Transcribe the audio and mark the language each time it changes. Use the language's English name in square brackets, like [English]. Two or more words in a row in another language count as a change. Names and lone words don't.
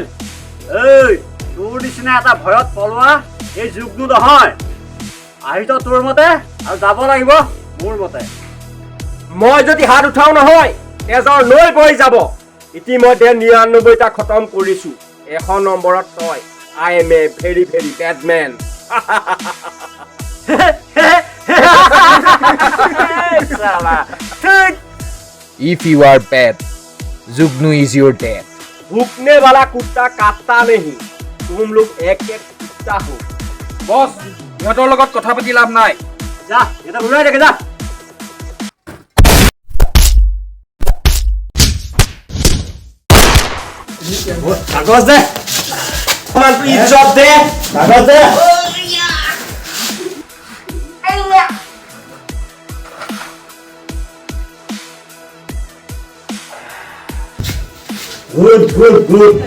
[Assamese] এই তোৰ নিচিনা এটা ভয়ত পলোৱা এই যুগটো নহয় আহিছ তোৰ মতে আৰু যাব লাগিব মোৰ মতে মই যদি হাত উঠাও নহয় তেজৰ নৈ বৈ যাব ইতিমধ্যে ৯৯টা খতম কৰিছো ১০০ নম্বৰত তই [English] I am a very very bad man If you are bad, Jugnu is your dad. [Hindi] भूखने वाला कुत्ता काटता नहीं तुम लोग एक एक कुत्ता हो [Assamese] বস ইহঁতৰ লগত কথা পাতি লাভ নাই যা এটা ঘূৰাই থাকে যা কাগজ দে ইজ্জত দে কাগজ দে good